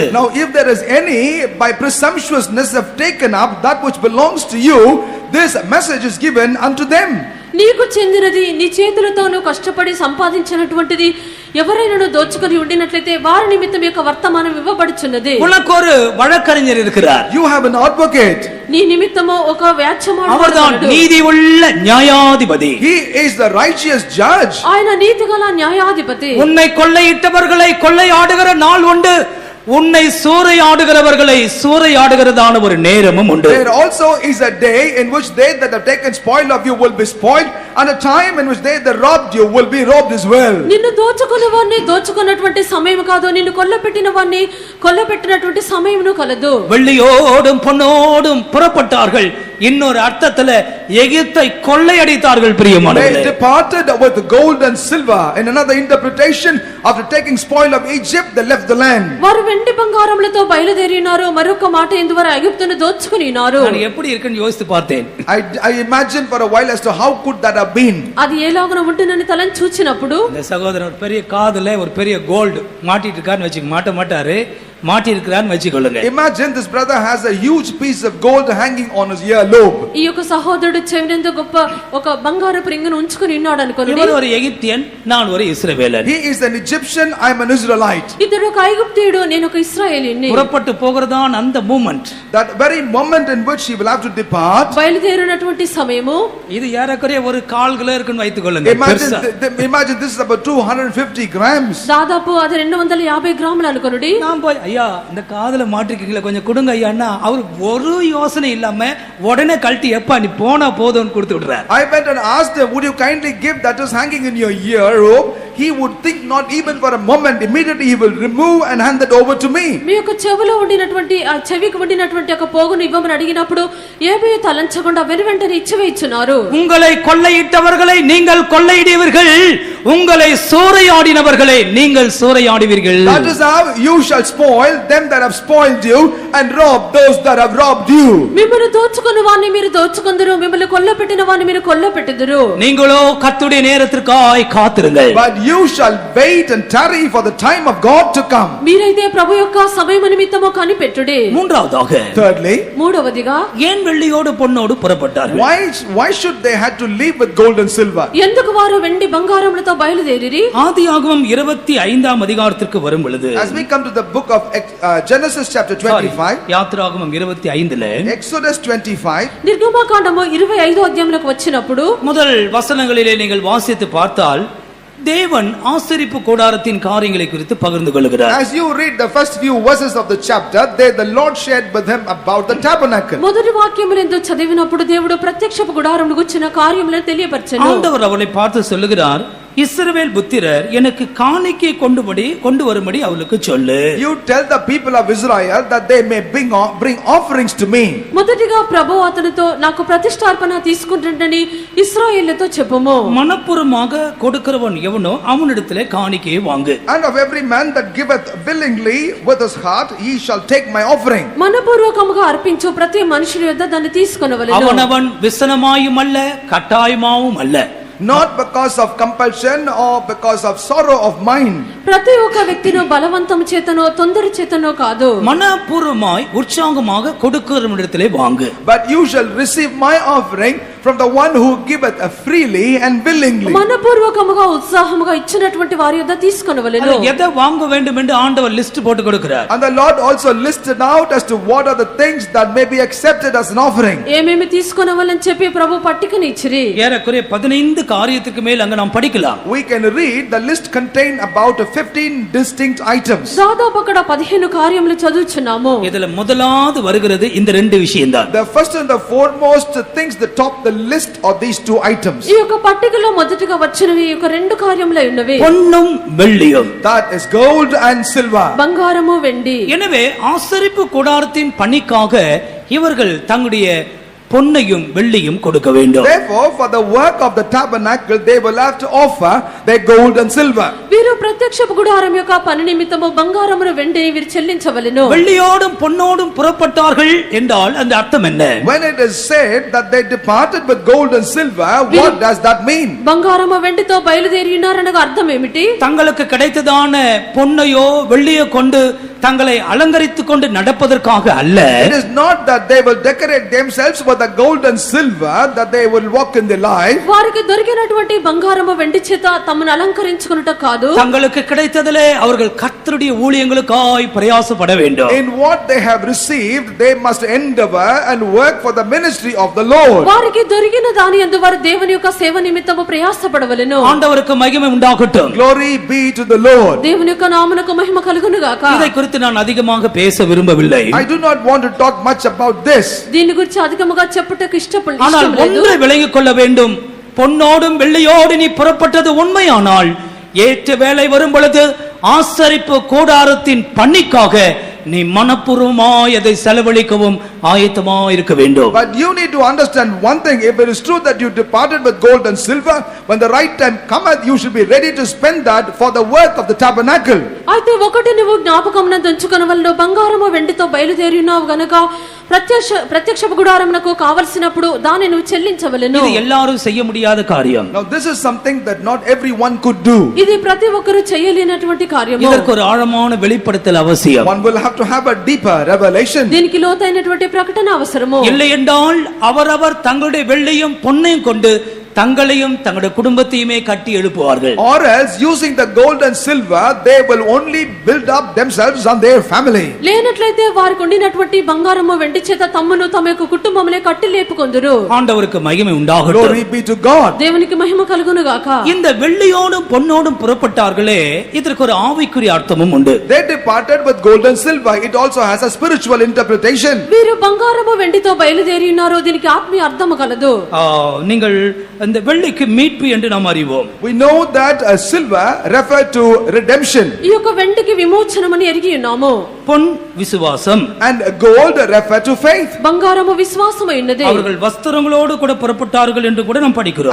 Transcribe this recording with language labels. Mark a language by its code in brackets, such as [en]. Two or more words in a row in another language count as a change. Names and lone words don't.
[en] Now if there is any by presumptuousness have taken up that which belongs to you, this message is given unto them. [te] నీకు చెందినది నీ చేతులతో నువ్వు కష్టపడి సంపాదించినటువంటిది ఎవరైనా దోచుకొని ఉండినట్లయితే వారి నిమిత్తం యొక్క వర్తమానం ఇవ్వబడుచున్నది. [ta] உனக்கு ஒரு வழக்கறிஞர் இருக்கிறார். [en] You have an advocate. [te] నీ నిమిత్తము ఒక వ్యాజ్యమాడు [ta] அவர்தான் நீதி உள்ள நியாயாதிபதி. [en] He is the righteous judge. [te] ఆయన నీతిగల న్యాయాధిపతి. [ta] உன்னை கொள்ளையிட்டவர்களை கொள்ளையாடுகிற நாள் உண்டு, உன்னை சூறையாடுகிறவர்களை சூறையாடுகிறதான ஒரு நேரமும் உண்டு. [en] There also is a day in which they that have taken spoil of you will be spoiled, and a time in which they that robbed you will be robbed as well. [te] నిన్ను దోచుకున్న వారిని దోచుకున్నటువంటి సమయం కాదు, నిన్ను కొల్లపెట్టిన వారిని కొల్లపెట్టినటువంటి సమయమును కలదు. [ta] வெள்ளியோடும் பொன்னோடும் புறப்பட்டார்கள், இன்னொரு அர்த்தத்துல எகிப்தை கொள்ளையடித்தார்கள். [en] They [ta] பிரியமானவர்களே, [en] departed with gold and silver. In another interpretation, after taking spoil of Egypt, they left the land. [te] వారు వెండి బంగారములతో బయలుదేరినారు, మరొక మాట ఎందువర ఐగుప్తును దోచుకునినారు. [ta] நான் எப்படி இருக்குன்னு யோசித்து பார்த்தேன். [en] I imagined for a while as to how could that have been. [te] అది ఎలాగన ఉంటుందని తలని చూచినప్పుడు [ta] இந்த சகோதரன் ஒரு பெரிய காதுல ஒரு பெரிய கோல்டு மாட்டிட்டு இருக்காருன்னு வச்சுக்க மாட்டாரு, மாட்டி இருக்கிறான்னு வச்சுக்கொள்ளுங்க. [en] Imagine this brother has a huge piece of gold hanging on his earlobe. [te] ఈ యొక్క సహోదరుడు చెవినందు గొప్ప ఒక బంగారపు రింగును ఉంచుకొని ఉన్నాడు అనుకోండి. [ta] இவர் ஒரு எகிப்தியன், நான் ஒரு இஸ்ரவேலன். [en] He is an Egyptian, I am an Israelite. [te] ఇతడు ఒక ఐగుప్తీయుడు, నేను ఒక ఇశ్రాయేలీని. [ta] புறப்பட்டு போகிறதான் அந்த மூமெண்ட், [en] That very moment in which he will have to depart. [te] బయలుదేరినటువంటి సమయము [ta] இது ஏறக்குறைய ஒரு 1/4 கிலோ இருக்குன்னு வைத்துக்கொள்ளுங்க. பெருசா. [en] Imagine this is about 250 grams. [te] దాదాపు అది 250 గ్రాములు అనుకోండి. [ta] நான் போய் ஐயா இந்த காதுல மாட்டிருக்கீங்களா கொஞ்சம் கொடுங்க ஐயான்னா அவர் ஒரு யோசனை இல்லாம உடனே கழட்டி எப்பா நீ போனா போதும்னு கொடுத்து விடுறார். [en] I went and asked him, would you kindly give that is hanging in your earlobe? He would think not even for a moment. Immediately he will remove and hand that over to me. [te] మీ యొక్క చెవిలో ఉండినటువంటి ఆ చెవికి ఉండినటువంటి ఒక పోగును ఇవ్వమని అడిగినప్పుడు ఏబీ తలంచకుండా వెనువెంటనే ఇచ్చివేయుచున్నారు. [ta] உங்களை கொள்ளையிட்டவர்களை நீங்கள் கொள்ளையிடுவீர்கள், உங்களை சூறையாடினவர்களை நீங்கள் சூறையாடுவீர்கள். [en] That is how you shall spoil them that have spoiled you and rob those that have robbed you. [te] మిమ్మల్ని దోచుకున్న వారిని మీరు దోచుకుందరు, మిమ్మల్ని కొల్లపెట్టిన వారిని మీరు కొల్లపెట్టుదురు. [ta] நீங்களோ கர்த்தருடைய நேரத்திற்காய் காத்திருங்கள். [en] But you shall wait and tarry for the time of God to come. [te] మీరైతే ప్రభు యొక్క సమయం నిమిత్తము కనిపెట్టుడి. [ta] மூன்றாவதாக, [en] Thirdly, [te] మూడవదిగా [ta] ஏன் வெள்ளியோடு பொன்னோடு புறப்பட்டார்கள்? [en] why should they had to leave with gold and silver? [te] ఎందుకు వారు వెండి బంగారములతో బయలుదేరిరి? [ta] ஆதியாகமம் 25ஆம் அதிகாரத்திற்கு வரும் பொழுது, [en] As we come to the book of Genesis chapter 25, [ta] யாத்திராகமம் 25ல [en] Exodus 25, [te] నిర్గమకాండము 25వ అధ్యాయంలోకి వచ్చినప్పుడు [ta] முதல் வசனங்களிலே நீங்கள் வாசித்து பார்த்தால் தேவன் ஆசரிப்பு கூடாரத்தின் காரியங்களை குறித்து பகிர்ந்து கொள்கிறார். [en] as you read the first few verses of the chapter, there the Lord shared with him about the tabernacle. [te] మొదటి వాక్యములందు చదివినప్పుడు దేవుడు ప్రత్యక్షపు గుడారమును గుర్చిన కార్యములను తెలియపరచెను. [ta] ஆண்டவர் அவளை பார்த்து சொல்லுகிறார், இஸ்ரவேல் புத்திரர் எனக்கு காணிக்கை கொண்டு வரும்படி அவளுக்கு சொல்லு. [en] You tell the people of Israel that they may bring offerings to me. [te] మొదటిగా ప్రభువు అతనితో నాకు ప్రతిష్టార్పణ తీసుకుంటుండని ఇశ్రాయేలుతో చెప్పుము. [ta] மனப்பூர்வமாக கொடுக்கிறவன் எவனோ அவனிடத்திலே காணிக்கையை வாங்கு. [en] And of every man that giveth willingly with his heart, he shall take my offering. [te] మనపూర్వకముగా అర్పించు ప్రతి మనుషుని యొద్ద దాన్ని తీసుకొనవలెను. [ta] அவனவன் விசனமாயும் அல்ல கட்டாயமாவும் அல்ல. [en] Not because of compulsion or because of sorrow of mind. [te] ప్రతి ఒక్క వ్యక్తిను బలవంతం చేతనో తొందర చేతనో కాదు, [ta] மனப்பூர்வமாய் உற்சாகமாக கொடுக்கிறவனிடத்திலே வாங்கு. [en] But you shall receive my offering from the one who giveth freely and willingly. [te] మనపూర్వకముగా ఉత్సాహముగా ఇచ్చినటువంటి వారి యొద్ద తీసుకొనవలెను. [ta] எதை வாங்க வேண்டும் என்று ஆண்டவர் லிஸ்ட் போட்டு கொடுக்கிறார். [en] And the Lord also listed out as to what are the things that may be accepted as an offering. [te] ఏమేమి తీసుకొనవలని చెప్పి ప్రభు పట్టికని ఇచ్చిరి. [ta] ஏறக்குறைய 15 காரியத்துக்கு மேல் அங்க நாம் படிக்கலாம். [en] We can read the list contain about 15 distinct items. [te] దాదాపు అక్కడ 15 కార్యములు చదువుచున్నాము. [ta] இதுல முதலாவது வருகிறது இந்த ரெண்டு விஷயம்தான். [en] The first and the foremost things that top the list are these two items. [te] ఈ యొక్క పట్టికలో మొదటిగా వచ్చినవి ఈ యొక్క రెండు కార్యములై ఉన్నవి. [ta] பொன்னும் வெள்ளியும். [en] That is gold and silver. [te] బంగారము వెండి. [ta] எனவே ஆசரிப்பு கூடாரத்தின் பணிக்காக இவர்கள் தங்களுடைய பொன்னையும் வெள்ளியும் கொடுக்க வேண்டும். [en] Therefore, for the work of the tabernacle, they will have to offer their gold and silver. [te] వీరు ప్రత్యక్షపు గుడారం యొక్క పని నిమిత్తము బంగారమును వెండిని వీరు చెల్లించవలెను. [ta] வெள்ளியோடும் பொன்னோடும் புறப்பட்டார்கள் என்றால் அந்த அர்த்தம் என்ன? [en] When it is said that they departed with gold and silver, what does that mean? [te] బంగారము వెండితో బయలుదేరి ఉన్నారనగా అర్థం ఏమిటి? [ta] தங்களுக்கு கிடைத்ததான பொன்னையோ வெள்ளியோ கொண்டு தங்களை அலங்கரித்துக் கொண்டு நடப்பதற்காக அல்ல. [en] It is not that they will decorate themselves with the gold and silver that they will walk in their life. [te] వారికి దొరికినటువంటి బంగారము వెండి చేత తమ తమను అలంకరించుకొనుట కాదు, [ta] தங்களுக்கு கிடைத்ததிலே அவர்கள் கர்த்தருடைய ஊழியங்களுக்காய் பிரயாசப்பட வேண்டும். [en] In what they have received, they must endeavor and work for the ministry of the Lord. [te] వారికి దొరికిన దాని యందు వారు దేవుని యొక్క సేవ నిమిత్తము ప్రయాసపడవలెను. [ta] ஆண்டவருக்கு மகிமை உண்டாகட்டும். [en] Glory be to the Lord. [te] దేవుని యొక్క నామమునకు మహిమ కలుగును గాక. [ta] இதை குறித்து நான் அதிகமாக பேச விரும்பவில்லை. [en] I do not want to talk much about this. [te] దీని గురించి అధికముగా చెప్పుటకు [ta] ஆனால் [te] ఇష్టం లేదు. [ta] ஒன்றை விளங்கிக் கொள்ள வேண்டும். பொன்னோடும் வெள்ளியோடு நீ புறப்பட்டது உண்மையானால் ஏற்ற வேளை வரும் பொழுது ஆசரிப்பு கூடாரத்தின் பணிக்காக நீ மனப்பூர்வமாய் அதை செலவழிக்கவும் ஆயத்தமாய் இருக்க வேண்டும். [en] But you need to understand one thing. If it is true that you departed with gold and silver, when the right time cometh, you should be ready to spend that for the work of the tabernacle. [te] అయితే ఒకటి నువ్వు జ్ఞాపకమునందు ఉంచుకొనవలెను, బంగారము వెండితో బయలుదేరి ఉన్నావు గనుక ప్రత్యక్ష గుడారమునకు కావలసినప్పుడు దాన్ని నువ్వు చెల్లించవలెను. [ta] இது எல்லாரும் செய்ய முடியாத காரியம். [en] Now this is something that not everyone could do. [te] ఇది ప్రతి ఒక్కరు చేయలేనటువంటి కార్యము. [ta] இதற்கு ஒரு ஆழமான வெளிப்படுத்தல் அவசியம். [en] One will have to have a deeper revelation. [te] దీనికి లోతైనటువంటి ప్రకటన అవసరము. [ta] இல்லை என்றால் அவரவர் தங்களுடைய வெள்ளியும் பொன்னையும் கொண்டு தங்களையும் தங்களுடைய குடும்பத்தையுமே கட்டி எழுப்புவார்கள். [en] Or else using the gold and silver, they will only build up themselves and their family. [te] లేనట్లయితే వారికి ఉండినటువంటి బంగారము వెండి చేత తమ్మును తమ యొక్క కుటుంబములే కట్టి లేపుకొందురు. [ta] ஆண்டவருக்கு மகிமை உண்டாகட்டும். [en] Glory be to God. [te] దేవునికి మహిమ కలుగును గాక. [ta] இந்த வெள்ளியோடும் பொன்னோடும் புறப்பட்டார்களே, இதற்கு ஒரு ஆவிக்குரிய அர்த்தமும் உண்டு. [en] They departed with gold and silver. It also has a spiritual interpretation. [te] వీరు బంగారము వెండితో బయలుదేరి ఉన్నారు, దీనికి ఆత్మీయ అర్థము కలదు. [ta] நீங்கள் இந்த வெள்ளிக்கு மீட்பு என்று நாம் அறிவோம். [en] We know that silver referred to redemption. [te] ఈ యొక్క వెండికి విమోచనమని ఎరిగి ఉన్నాము. [ta] பொன் விசுவாசம், [en] And gold referred to faith. [te] బంగారము విశ్వాసమైనది. [ta] அவர்கள் వస్త్రங்களோடு கூட புறப்பட்டார்கள் என்று கூட நாம் படிக்கிறோம்.